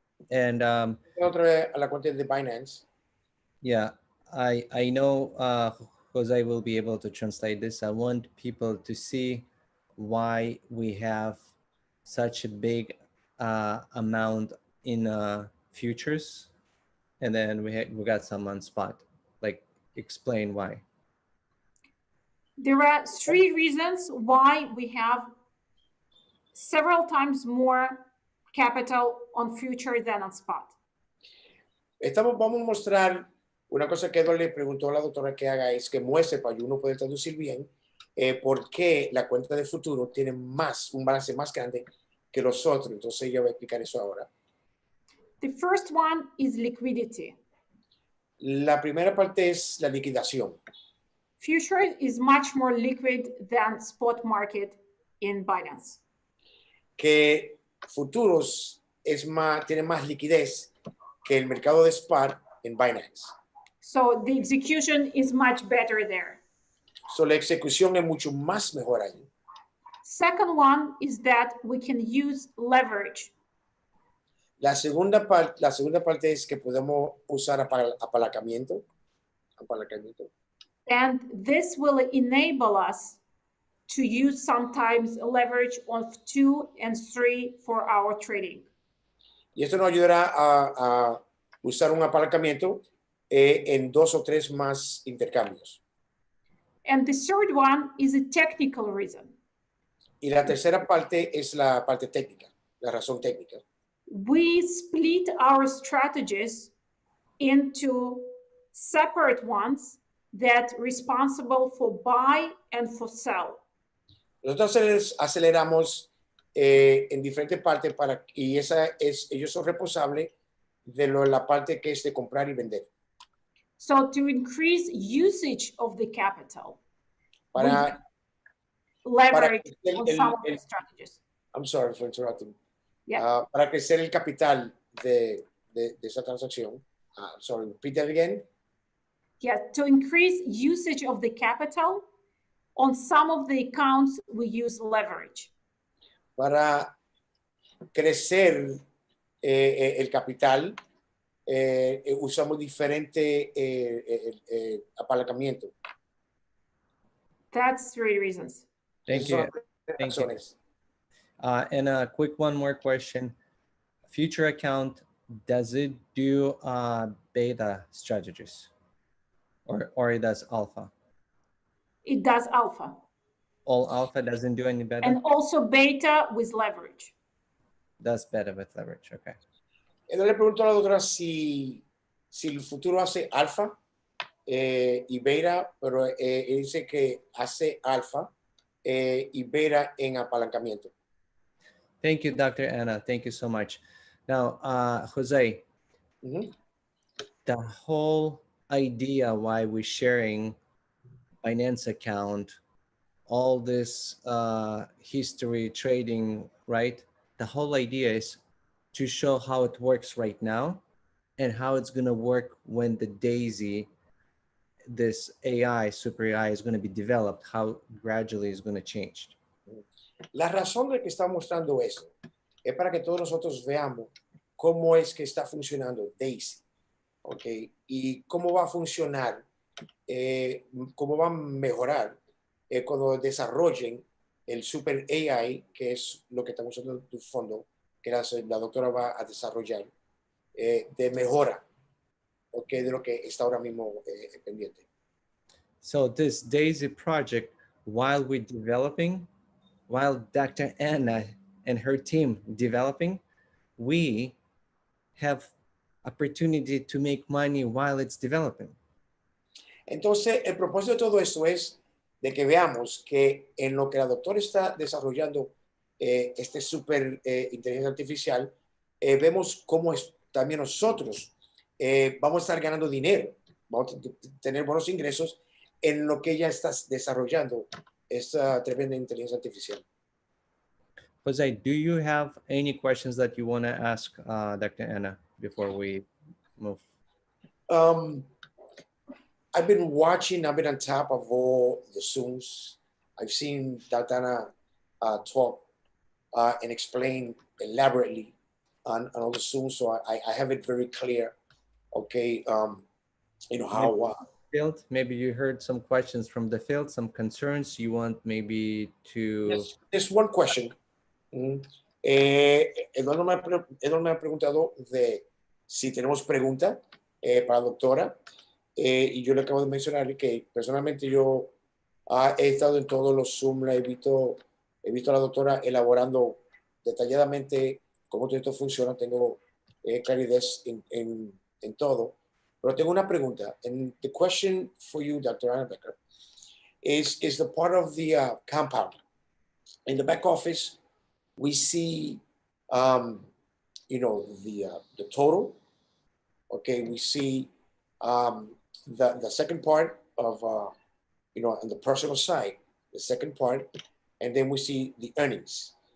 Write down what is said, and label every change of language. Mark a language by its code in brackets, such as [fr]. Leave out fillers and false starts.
[en] And [es] Otra vez a la cuenta de Binance. [en] yeah, I know Jose will be able to translate this. I want people to see why we have such a big amount in futures, and then we got some on spot. Like, explain why. There are 3 reasons why we have several times more capital on future than on spot. [es] Vamos a mostrar una cosa que Edward le preguntó a la doctora que haga, es que muestre para uno poder traducir bien por qué la cuenta de futuro tiene un balance más grande que los otros. Entonces ella va a explicar eso ahora. [en] The first one is liquidity. [es] La primera parte es la liquidación. [en] Future is much more liquid than spot market in Binance. [es] Que futuros tiene más liquidez que el mercado de spot en Binance. [en] So the execution is much better there. [es] So, la ejecución es mucho más mejor ahí. [en] Second one is that we can use leverage. [es] La segunda parte es que podemos usar apalancamiento. [en] And this will enable us to use sometimes leverage of 2 and 3 for our trading. [es] Y esto nos ayudará a usar un apalancamiento en 2 o 3 más intercambios. [en] And the third one is a technical reason. [es] Y la tercera parte es la parte técnica, la razón técnica. [en] We split our strategies into separate ones that responsible for buy and for sell. [es] Nosotros aceleramos en diferentes partes y ellos son responsables de la parte que es de comprar y vender. [en] So to increase usage of the capital, [es] Para [en] leverage on some of the strategies. I'm sorry for interrupting. Yeah. [es] Para crecer el capital de esa transacción. [en] Sorry, repeat that again. Yeah, to increase usage of the capital, on some of the accounts we use leverage. Para crecer el capital, usamos diferente apalancamiento. That's 3 reasons. Thank you. Thank you. And a quick one more question. Future account, does it do beta strategies or it does alpha? It does alpha. All alpha doesn't do any beta? And also beta with leverage. Does beta with leverage, okay. [es] Entonces le pregunto a la doctora si el futuro hace alfa y beta, pero dice que hace alfa y beta en apalancamiento. [en] Thank you, Dr. Anna. Thank you so much. Now, Jose, the whole idea why we're sharing Binance account, all this history trading, right? The whole idea is to show how it works right now and how it's going to work when the D.AI.SY, this AI, super AI is going to be developed, how gradually it's going to change. [es] La razón de que está mostrando eso es para que todos nosotros veamos cómo es que está funcionando D.AI.SY, ¿ok? Y cómo va a funcionar, cómo va a mejorar cuando desarrollen el super AI, que es lo que estamos usando en tu fondo, que la doctora va a desarrollar, de mejora, ¿ok? De lo que está ahora mismo pendiente. [en] So this D.AI.SY project, while we're developing, while Dr. Anna and her team developing, we have opportunity to make money while it's developing. Entonces, el propósito de todo esto es de que veamos que en lo que la doctora está desarrollando este super inteligencia artificial, vemos cómo también nosotros vamos a estar ganando dinero, vamos a tener buenos ingresos en lo que ella está desarrollando esta tremenda inteligencia artificial. Jose, do you have any questions that you want to ask Dr. Anna before we move? I've been on top of all the Zooms. I've seen Dr. Anna talk and explain elaborately on all the Zooms, so I have it very clear. Okay, you know how. Field, maybe you heard some questions from the field, some concerns you want maybe to. Yes, there's one question. [es] Eduardo me ha preguntado de si tenemos pregunta para la doctora. Y yo le acabo de mencionar que personalmente yo he estado en todos los Zoom, he visto a la doctora elaborando detalladamente cómo todo esto funciona, tengo claridad en todo, pero tengo una pregunta. [en] And the question for you, Dr. Anna Becker, is the part of the compound. In the back office, we see, you know, the total. Okay, we see The second part of, you know, on the personal side, the second part, and then we see the earnings.